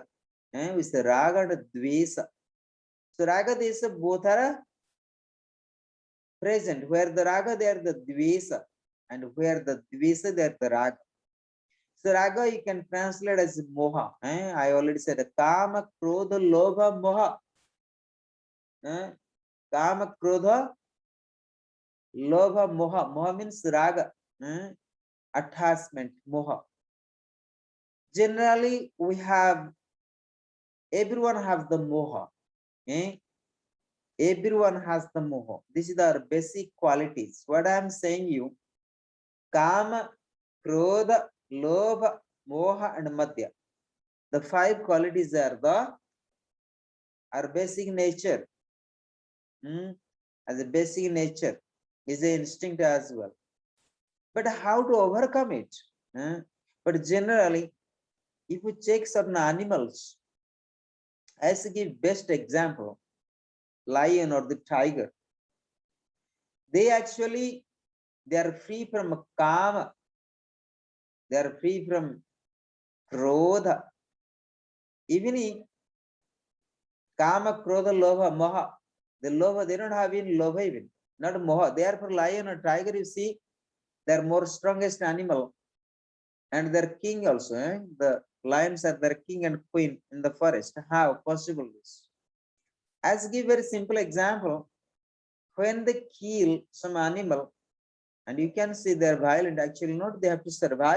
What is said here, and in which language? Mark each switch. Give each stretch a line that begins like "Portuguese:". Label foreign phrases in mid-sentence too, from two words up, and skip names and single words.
English: We say raga and dvesa. So
Sanskrit: raga, dvesa
English: both are present. Where the raga, there the dvesa, and where the dvesa, there the raga. So raga you can translate as moha. I already said
Sanskrit: kama, krodha, lobha, moha. Kama, krodha, lobha, moha.
English: Moha means raga. Attachment, moha. Generally, we have, everyone has the moha. Everyone has the moha. This is our basic qualities. What I am saying you,
Sanskrit: kama, krodha, lobha, moha,
English: and madhya. The 5 qualities are our basic nature. As a basic nature is an instinct as well. But how to overcome it? But generally, if you check certain animals, as to give best example, lion or the tiger, they actually, they are free from kama, they are free from krodha. Even in
Sanskrit: kama, krodha, lobha, moha,
English: the lobha, they don't have any lobha even. not moha. Therefore, lion or tiger, you see, they're more strongest animal and their king also. The lions are their king and queen in the forest. How possible this? As give very simple example, when they kill some animal, and you can see they're violent, actually not, they have to survive.